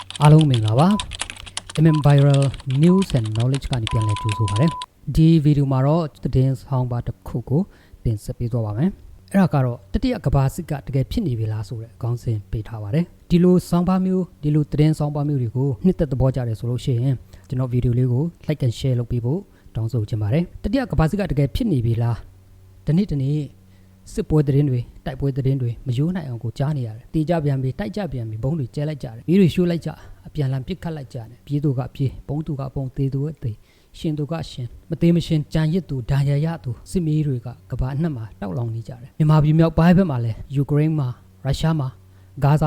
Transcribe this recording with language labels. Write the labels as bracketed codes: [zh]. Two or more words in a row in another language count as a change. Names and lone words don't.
[my] အားလုံးမင်္ဂလာပါ MM Viral News and Knowledge ကနေပြန်လည်ကြိုဆိုပါရစေဒီဗီဒီယိုမှာတော့သတင်းဆောင်ပါတစ်ခုကိုတင်ဆက်ပေးသွားပါမယ်အဲ့ဒါကတော့တတိယကမ္ဘာစစ်ကတကယ်ဖြစ်နေပြီလား ဆိုတဲ့အကောင်းစဉ်ပေးထားပါတယ်ဒီလိုဆောင်ပါမျိုးဒီလိုသတင်းဆောင်ပါမျိုးတွေကိုနှစ်သက်သဘောကျတယ်ဆိုလို့ရှိရင်ကျွန်တော်ဗီဒီယိုလေးကို [en] like and [my] share လုပ်ပေးဖို့တောင်းဆိုချင်ပါတယ်တတိယကမ္ဘာစစ်ကတကယ်ဖြစ်နေပြီလားဒီနေ့စစ်ပွဲသတင်းတွေတိုက်ပွဲသတင်းတွေမယိုးနိုင်အောင်ကိုကြားနေရတယ်တေးကြပြန်ပြီတိုက်ကြပြန်ပြီဘုံတွေကျဲလိုက်ကြတယ်ပြီးတွေရှိုးလိုက်ကြအပြန်လန်ပစ်ခတ်လိုက်ကြတယ်ပြေးသူကပြေးဘုံသူကဘုံသေးသူကသေးရှင်သူကရှင်မသေးမရှင်ကြံရစ်သူဒဏ်ရာရသူစစ်မီးတွေကကဘာအနှံ့မှာတောက်လောင်နေကြတယ်မြန်မာပြည်မြောက်ပိုင်းဘက်မှာလည်းယူကရိန်းမှာရုရှားမှာဂါဇာ